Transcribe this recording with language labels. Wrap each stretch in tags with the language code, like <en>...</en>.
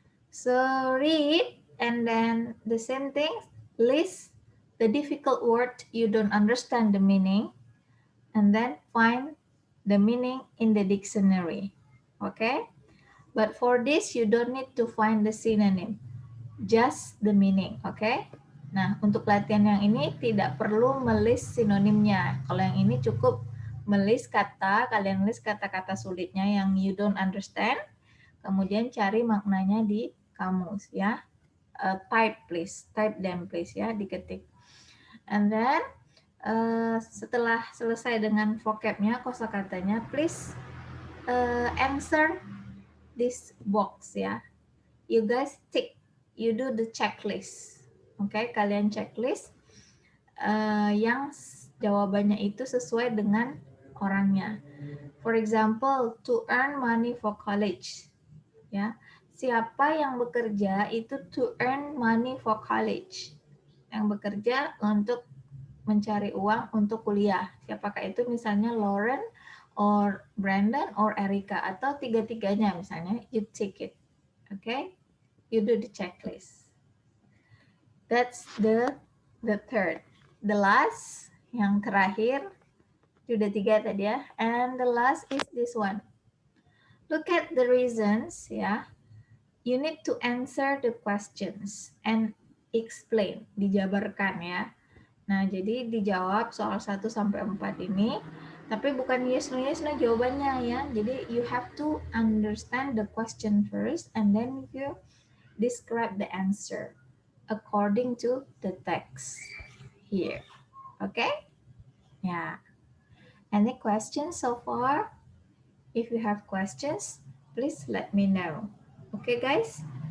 <en>So read and then the same thing, list the difficult word you don't understand the meaning, and then find the meaning in the dictionary. Okay? But for this, you don't need to find the synonym. Just the meaning. Okay?</en> <id>Nah, untuk latihan yang ini tidak perlu melis sinonimnya. Kalau yang ini cukup melis kata, kalian list kata-kata sulitnya yang</id> <en>you don't understand,</en> <id>kemudian cari maknanya di kamus ya.</id> <en>Type please, type them please ya, diketik. And then</en> <id>setelah selesai dengan vocabnya, kosakatanya,</id> <en>please answer this box ya. You guys tick, you do the checklist.</en> <id>Oke, kalian checklist yang jawabannya itu sesuai dengan orangnya.</id> <en>For example, to earn money for college.</en> <id>Ya, siapa yang bekerja itu</id> <en>to earn money for college.</en> <id>Yang bekerja untuk mencari uang untuk kuliah. Siapakah itu? Misalnya Lauren, or Brandon, or Erika, atau tiga-tiganya misalnya.</id> <en>You tick it, okay? You do the checklist. That's the third. The last,</en> <id>yang terakhir, sudah 3 tadi ya.</id> <en>And the last is this one. Look at the reasons ya. You need to answer the questions and explain,</en> <id>dijabarkan ya. Nah, jadi dijawab soal 1 sampai 4 ini, tapi bukan yes no jawabannya ya.</id> <en>Jadi you have to understand the question first and then you describe the answer according to the text here. Okay? Yeah. Any questions so far? If you have questions, please let me know. Okay, guys?</en>